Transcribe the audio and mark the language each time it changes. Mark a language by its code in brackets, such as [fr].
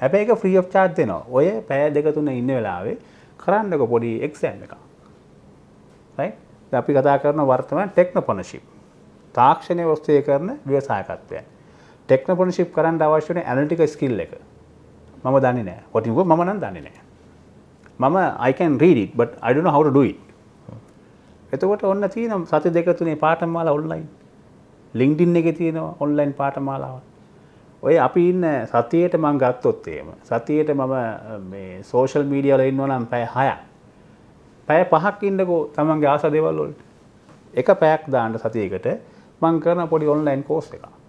[si] හැබැයි ඒක free of charge දෙනවා. ඔය පැය දෙක තුන ඉන්න වෙලාවේ කරන්නකො පොඩි එක්සෑම් එකක්. right? දැන් අපි කතා කරන වර්තමාන ටෙක්නොප්‍රෙනර්ෂිප්. තාක්ෂණයේ ඔස්සේ කරන ව්‍යවසායකත්වය. ටෙක්නොප්‍රෙනර්ෂිප් කරන්න අවශ්‍ය වෙන ඇනලිටිකල් ස්කිල් එක. මම දන්නේ නැහැ. කොටින්කෝ මම නම් දන්නේ නැහැ. මම [en] I can read it but I don't know how to do it. [si] එතකොට ඔන්න තියෙන සති දෙක තුනේ පාඨමාලා ඔන්ලයින්. LinkedIn එකේ තියෙනවා ඔන්ලයින් පාඨමාලාවක්. ඔය අපි ඉන්න සතියේට මම ගත්තොත් එහෙම. සතියේට මම මේ සෝෂල් මීඩියා වල ඉන්නවා නම් පැය 6ක්. පැය 5ක් ඉන්නකෝ තමන්ගේ ආස දේවල් වලට. එක පැයක් දාන්න සතියේකට මම කරන පොඩි ඔන්ලයින් කෝස් එකක්.